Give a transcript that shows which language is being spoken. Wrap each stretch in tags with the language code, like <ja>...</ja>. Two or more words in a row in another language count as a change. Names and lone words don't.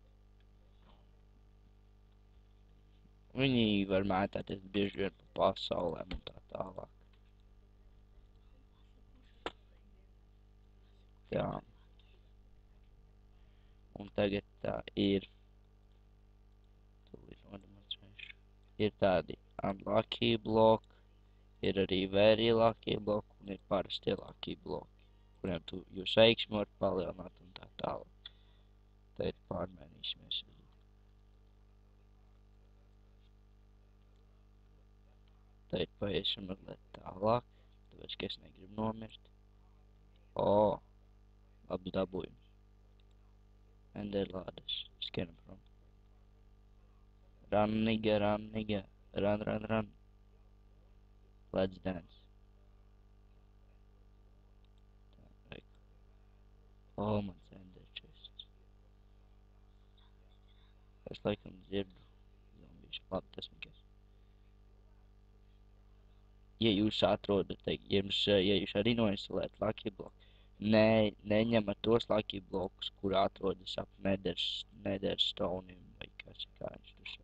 <lv>Viņi var mētāties bieži vien pa pasaulēm un tā tālāk. Tā. Un tagad tā ir. Tūlīt nodemonstrēšu. Ir tādi</lv> <en>unlucky block,</en> <lv>ir arī</lv> <en>very lucky block</en> <lv>un ir parastie</lv> <en>lucky block,</en> <lv>kuriem jūs veiksmi varat palielināt un tā tālāk. Tad pārmainīsimies. Tad paiesim mazliet tālāk, tāpēc, ka es negribu nomirt. O, labs dabūjums. Enderlādes, skrienam prom.</lv> <en>Run, nigga, run, nigga. Run, run, run. Let's dance.</en> <lv>Tā, o, mans</lv> <en>ender chests.</en> <lv>Es laikam dzirdu zombīšu. Labi, tas nekas. Ja jūs atrodat, ja jūs arī noinstalējat</lv> <en>Lucky Block,</en> <lv>neņemat tos</lv> <en>Lucky Blocks,</en> <lv>kur atrodas ap Netherstone vai kā viņš tur sauc.</lv>